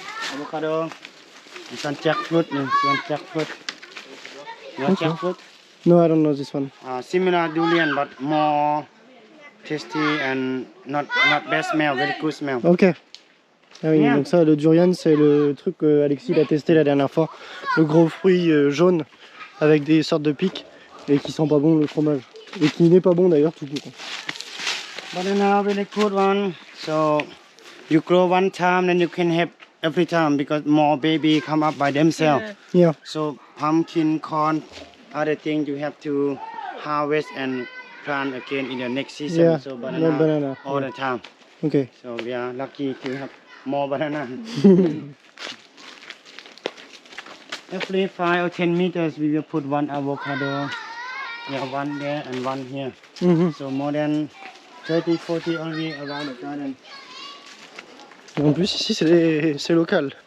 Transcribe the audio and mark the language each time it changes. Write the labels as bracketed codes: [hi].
[th] อะโวคาโดสันแจ็คฟรุตนี่ส่วนแจ็คฟรุตเนื้อแจ็คฟรุต [en] No, I don't know this one. Similar durian but more tasty and not bad smell, very good smell. [fr] Ok. Ah oui, Bien. donc ça, le durian, c'est le truc que Alexis l'a testé la dernière fois. Le gros fruit jaune avec des sortes de pics et qui sent pas bon le fromage. Et qui n'est pas bon d'ailleurs tout court. [en] Banana very good one. So you grow one time then you can have every time because more baby come up by themselves. Yeah. So pumpkin, corn, other things you have to harvest and plant again in the next season. Yeah, So no banana, all yeah. the time. Ok. So we are lucky to have more banana. Every 5 or 10 meters we will put one avocado. Yeah, one there and one here. Mhm. So more than 30, 40 only around the garden. [fr] Et en plus ici c'est local.